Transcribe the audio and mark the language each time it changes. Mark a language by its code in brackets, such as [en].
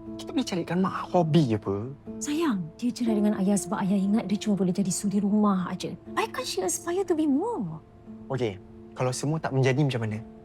[ms] Kita boleh carikan Mak hobi apa. Sayang, dia cerai dengan ayah sebab ayah ingat dia cuma boleh jadi suri rumah aja. [en] Why can't she aspire to be more? [ms] Okey, kalau semua tak menjadi macam mana?